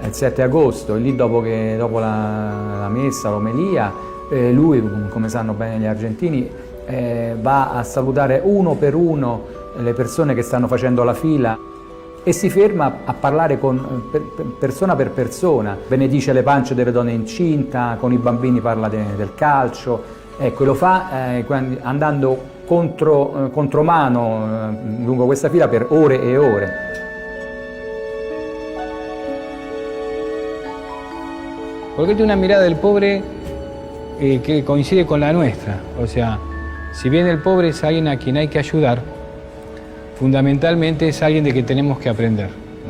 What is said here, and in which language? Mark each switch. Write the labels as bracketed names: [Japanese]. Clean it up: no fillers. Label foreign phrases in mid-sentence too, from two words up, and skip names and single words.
[Italian] Il 7 agosto, e lì dopo la messa, l'omelia, lui, come sanno bene gli argentini, va a salutare uno per uno le persone che stanno facendo la fila e si ferma a parlare persona per persona, benedice le pance delle donne incinta, con i bambini parla del calcio, ecco, lo fa andando contromano lungo questa fila per ore e ore. [Spanish] Porque tiene una mirada del pobre que coincide con la nuestra. O sea, si bien el pobre es alguien a quien hay que ayudar, fundamentalmente es alguien de que tenemos que aprender, ¿no?